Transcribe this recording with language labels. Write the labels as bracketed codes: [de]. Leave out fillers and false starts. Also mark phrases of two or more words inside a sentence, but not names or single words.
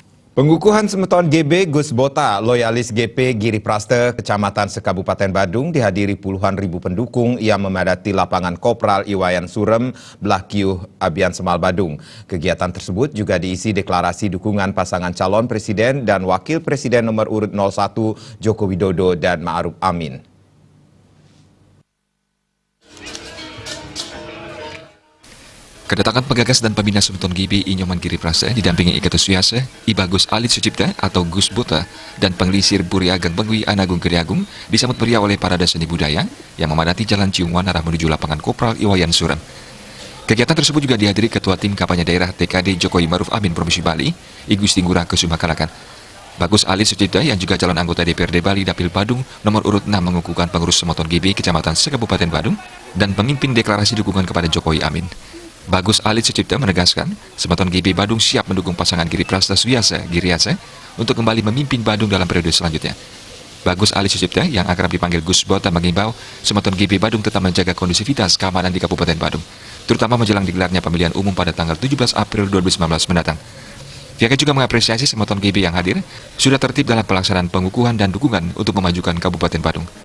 [id] Pengukuhan Semeton GB Gus Bota, loyalis GP Giri Praste, Kecamatan Sekabupaten Badung dihadiri puluhan ribu pendukung yang memadati lapangan Kopral Iwayan Surem, belah Kiuh, Abian Semal Badung. Kegiatan tersebut juga diisi deklarasi dukungan pasangan calon presiden dan wakil presiden nomor urut 01 Joko Widodo dan Ma'ruf Amin. Kedatangan penggagas dan pembina Semeton GB Inyoman Giri Praste didampingi Ika Suyase, I Bagus Alit Sucipta atau Gus Bota dan Penglisir Buri Ageng Bengwi Anagung Keriagung disambut meriah oleh parade seni budaya yang memadati Jalan Ciungwan arah menuju lapangan Kopral Iwayan Surem. Kegiatan tersebut juga dihadiri Ketua Tim Kampanye Daerah TKD Jokowi Ma'ruf Amin Provinsi Bali, I Gusti Ngurah Kusuma Kalakan. Bagus Alit Sucipta yang juga calon anggota DPRD Bali Dapil Badung nomor urut 6 mengukuhkan pengurus Semeton GB Kecamatan Sekabupaten Badung dan memimpin deklarasi dukungan kepada Jokowi Amin. Bagus Alit Sucipta menegaskan, Semeton GB Badung siap mendukung pasangan Giri Praste Suyase Giriase untuk kembali memimpin Badung dalam periode selanjutnya. Bagus Alit Sucipta yang akrab dipanggil Gus Bota mengimbau Semeton GB Badung tetap menjaga kondusivitas keamanan di Kabupaten Badung, terutama menjelang digelarnya pemilihan umum pada tanggal 17 April 2019 mendatang. Pihaknya juga mengapresiasi Semeton GB yang hadir sudah tertib dalam pelaksanaan pengukuhan dan dukungan untuk memajukan Kabupaten Badung.